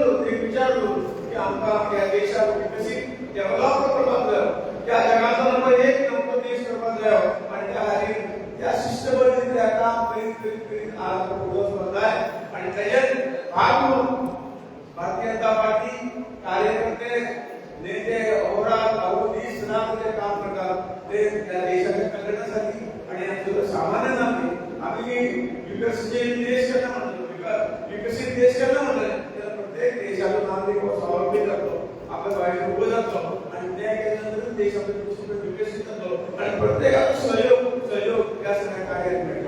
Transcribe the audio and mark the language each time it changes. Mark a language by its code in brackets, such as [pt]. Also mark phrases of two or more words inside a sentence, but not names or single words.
[kok] ते विचार करून की आमकां या देशाक विकसीत डेव्हलप करपाक जाय, त्या जगाचो नंबर 1 देश करपाक जाय आणि त्या खातीर त्या शिस्तबद्धतेन काम करीत आज फुडें वचपाक जाय आणि तेजेर भाग म्हणून भारतीय जनता पार्टी कार्यकर्ते [mr] नेते अहोरात्र दीस रात जे काम करतात ते त्या देशाच्या कल्याणासाठी आणि आमचे सामान्य नागरिक आम्ही विकसित देश केला म्हणतो विकसित देश केला म्हणतो तर प्रत्येक देशाचा नागरिक स्वावलंबी जातो, आपल्या पायावर उभं जातो आणि त्या केल्यानंतर देश आपल्या विकसित जातो आणि प्रत्येकाचा सहयोग या सगळ्या कार्यात मिळतो.